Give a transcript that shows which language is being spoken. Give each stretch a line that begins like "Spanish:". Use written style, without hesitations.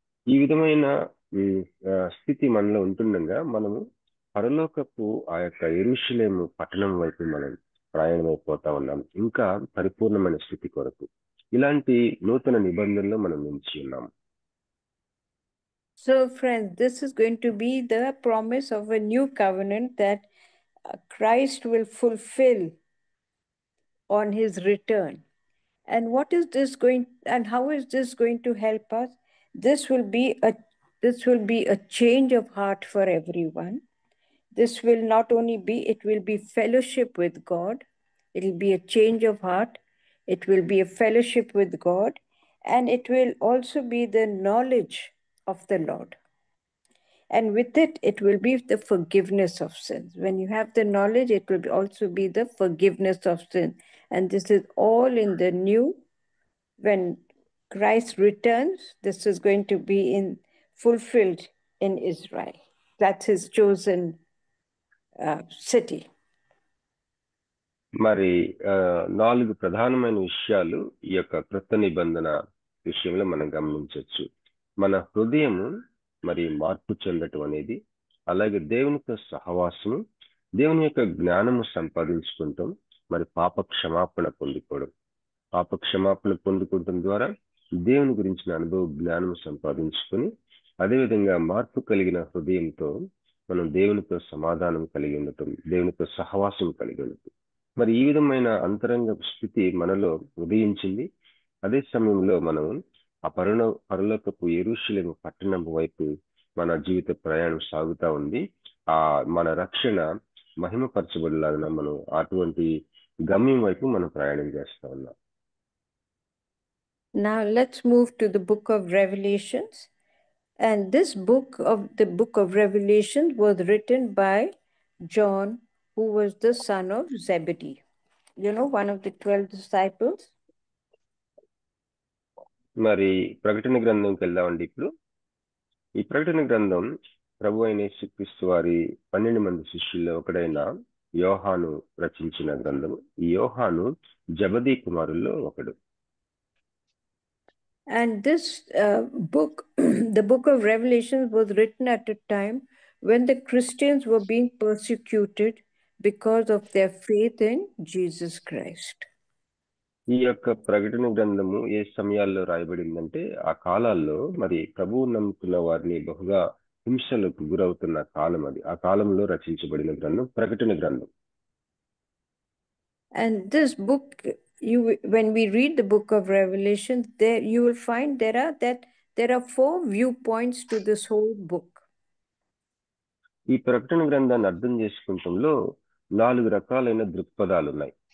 Telugu: ఈ విధమైన స్థితి మనలో ఉంటుండగా మనము పరలోకపు ఆ యొక్క యెరూషలేము పట్టణం వైపు మనం ప్రయాణమైపోతా ఉన్నాం, ఇంకా పరిపూర్ణమైన స్థితి కొరకు. ఇలాంటి నూతన నిబంధనలో మనం నిలిచి ఉన్నాం.
English: So friends, this is going to be the promise of a new covenant that Christ will fulfill on his return. And what is this going, and how is this going to help us? This will be a change of heart for everyone. This will not only be, it will be fellowship with God. It will be a change of heart. It will be a fellowship with God. And it will also be the knowledge of the Lord. And with it, it will be the forgiveness of sins. When you have the knowledge, it will also be the forgiveness of sin. And this is all in the new. When Christ returns, this is going to be fulfilled in Israel. That's his chosen city.
Telugu: మరి 4 ప్రధానమైన విషయాలు ఈ యొక్క క్రొత్త నిబంధన విషయంలో మనం గమనించవచ్చు. మన హృదయము మరి మార్పు చెందటం అనేది, అలాగే దేవునితో సహవాసము, దేవుని యొక్క జ్ఞానము సంపాదించుకుంటాం, మరి పాప క్షమాపణ పొందుకోవడం. పాప క్షమాపణ పొందుకోవడం ద్వారా దేవుని గురించిన అనుభవ జ్ఞానం సంపాదించుకొని, అదేవిధంగా మార్పు కలిగిన హృదయంతో మనం దేవునితో సమాధానం కలిగి ఉండటం, దేవునితో సహవాసం కలిగి ఉండటం. మరి ఈ విధమైన అంతరంగ స్థితి మనలో ఉదయించింది. అదే సమయంలో మనం ఆ పరలోకపు యెరూషలేము పట్టణం వైపు మన జీవిత ప్రయాణం సాగుతా ఉంది. మన రక్షణ మహిమపరచబడలాగిన మనం అటువంటి గమ్యం వైపు మనం ప్రయాణం చేస్తా ఉన్నాం.
English: Now let's move to the book of Revelations. And this book of Revelation was written by John, who was the son of Zebedee. You know, one of the 12 disciples.
Telugu: మరి ప్రకటన గ్రంథంకి వెళ్దామండి. ఇప్పుడు ఈ ప్రకటన గ్రంథం ప్రభు అయిన యేసుక్రీస్తు వారి 12 మంది శిష్యుల్లో ఒకడైన యోహాను రచించిన గ్రంథం. ఈ యోహాను జబదీ కుమారుల్లో ఒకడు.
English: And this book, the book of Revelation, was written at a time when the Christians were being persecuted because of their faith in Jesus Christ.
Telugu: ఈ యొక్క ప్రకటన గ్రంథము ఏ సమయాల్లో రాయబడిందంటే, ఆ కాలాల్లో మరి ప్రభువు నమ్ముకున్న వారిని బహుగా హింసలకు గురవుతున్న కాలం అది. ఆ కాలంలో రచించబడిన గ్రంథం ప్రకటన గ్రంథం.
English: And this book, when we read the book of Revelation, there you will find there are 4 viewpoints to this whole book.
Telugu: ఈ ప్రకటన గ్రంథాన్ని అర్థం చేసుకుంటంలో 4 రకాలైన దృక్పథాలు ఉన్నాయి.